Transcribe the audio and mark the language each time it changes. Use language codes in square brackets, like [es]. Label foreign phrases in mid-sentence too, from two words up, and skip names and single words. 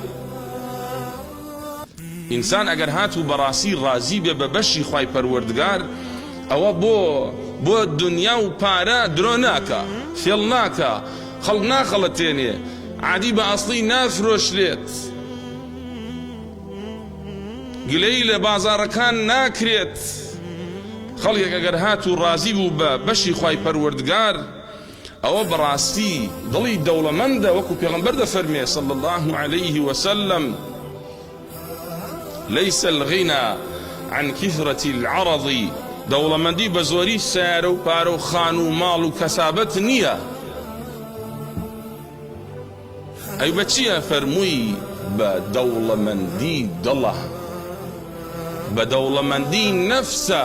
[ckb] ئینسان ئەگەر هاتوو بەڕاستی رازی بێ بە بەشی خوای پەروەردگار ئەوە بۆ دنیا و پارە درۆ ناکە، فێڵ ناکە، خەڵک ناخەڵەتێنێ، عادی بە ئەسڵی نافرۆشرێت، گلەی لە بازاڕەکان ناکرێت. خەڵکێک ئەگەر هاتوو رازی بوو بە بەشی خوای پەروەردگار ئەوە بەڕاستی دڵی دەوڵەمەندە، وەکو پێغەمبەر دەفەرمێ [ar] صلی الله عليه وسلم ليس الغنى عن كثرة العرض، [ckb] دەوڵەمەندی بە زۆری سیارە و پارە و خان و ماڵ و کەسابەت نییە. ئەی بە چییە؟ فەرمووی بە دەوڵەمەندی دڵە، بە دەوڵەمەندی نەفسە.